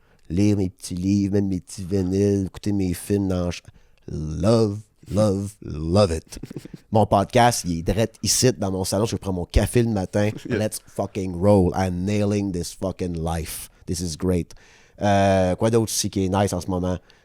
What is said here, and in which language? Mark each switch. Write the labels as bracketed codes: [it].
[fr] Lire mes petits livres, même mes petits vinyles, écouter mes films dans... [en] Love love it. [fr] Mon podcast, il est direct ici dans mon salon. Je prends mon café le matin. [en] Let's fucking roll. I'm nailing this fucking life. This is great. [fr] Quoi d'autre aussi qui est nice en ce moment?